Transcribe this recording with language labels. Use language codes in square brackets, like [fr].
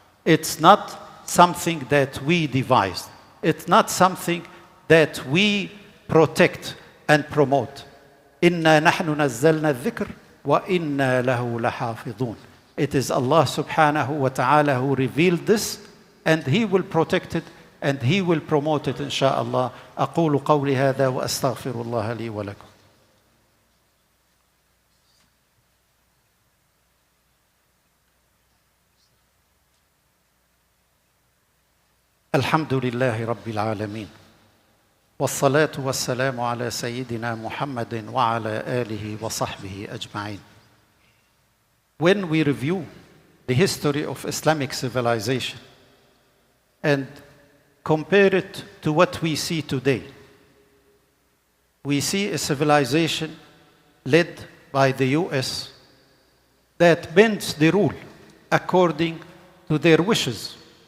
[en] It's not something that we devised. It's not something that we protect and promote. [ar] إِنَّا نَحْنُ نَزَّلْنَا الذِّكْرَ وَإِنَّا لَهُ لَحَافِظُونَ. [en] It is Allah subhanahu wa ta'ala who revealed this, and He will protect it and He will promote it, inshaAllah. [ar] أقول قولي هذا وأستغفر الله لي ولكم. الحمد لله رب العالمين والصلاة والسلام على سيدنا محمد وعلى آله وصحبه أجمعين. [en] When we review the history of Islamic civilization and compare it to what we see today, we see a civilization led by the US that bends the rule according to their wishes.